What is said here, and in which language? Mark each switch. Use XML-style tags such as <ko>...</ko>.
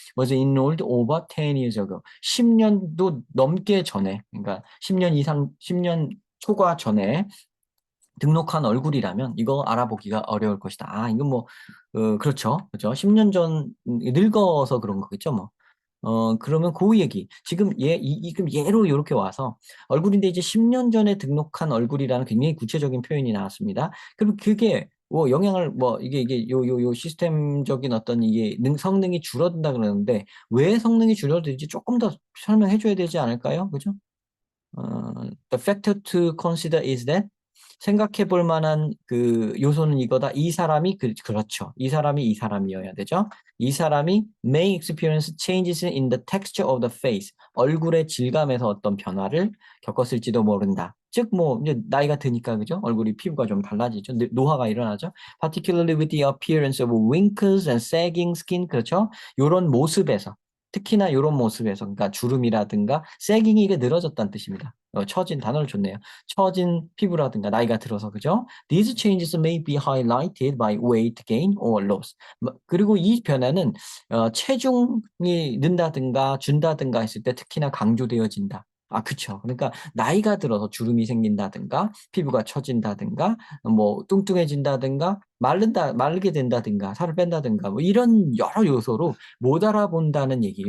<en>was enrolled over 10 years ago.</en> <ko>10년도 넘게 전에, 그러니까 10년 이상, 10년 초과 전에 등록한 얼굴이라면 이거 알아보기가 어려울 것이다. 이건 뭐, 그렇죠. 그렇죠. 10년 전, 늙어서 그런 거겠죠, 뭐. 그러면 그 얘기. 지금 그럼 예로 이렇게 와서 얼굴인데 이제 10년 전에 등록한 얼굴이라는 굉장히 구체적인 표현이 나왔습니다. 그럼 그게 뭐 영향을 뭐 이게 요 시스템적인 어떤 이게 성능이 줄어든다 그러는데 왜 성능이 줄어들지 조금 더 설명해 줘야 되지 않을까요? 그죠?</ko> <en>The factor to consider is that</en> <ko>생각해 볼 만한 그 요소는 이거다. 이 사람이 그렇죠. 이 사람이어야 되죠. 이 사람이</ko> <en>may experience changes in the texture of the face.</en> <ko>얼굴의 질감에서 어떤 변화를 겪었을지도 모른다. 즉, 뭐, 이제 나이가 드니까, 그죠? 얼굴이 피부가 좀 달라지죠. 노화가 일어나죠.</ko> <en>Particularly with the appearance of wrinkles and sagging skin.</en> <ko>그렇죠? 요런 모습에서 특히나 이런 모습에서 그러니까 주름이라든가 세깅이 이게 늘어졌다는 뜻입니다. 처진 단어를 줬네요. 처진 피부라든가 나이가 들어서 그죠?</ko> <en>These changes may be highlighted by weight gain or loss.</en> <ko>그리고 이 변화는 체중이 는다든가 준다든가 했을 때 특히나 강조되어진다. 아, 그쵸. 그러니까 나이가 들어서 주름이 생긴다든가 피부가 처진다든가 뭐 뚱뚱해진다든가 마르게 된다든가 살을 뺀다든가 뭐 이런 여러 요소로 못 알아본다는 얘기.</ko>